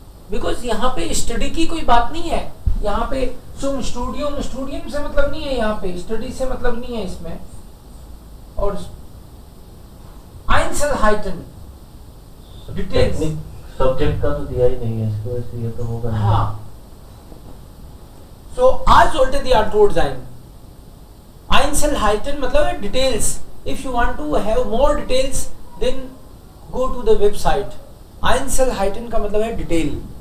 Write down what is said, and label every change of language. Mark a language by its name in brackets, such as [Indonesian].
[Hindi] Because यहाँ पे study की कोई बात नहीं है, यहाँ पे स्टूडियम से मतलब नहीं है, यहाँ पे स्टडी से मतलब नहीं है इसमें। और Einzelheiten डिटेल्स सब्जेक्ट का तो दिया ही नहीं है इसको, इसलिए तो होगा नहीं। [German] हाँ, so आज sollte die Antwort sein. [Hindi] Einzelheiten मतलब है details. [English] If you want to have more details, then go to the website. [Hindi] Einzelheiten का मतलब है डिटेल।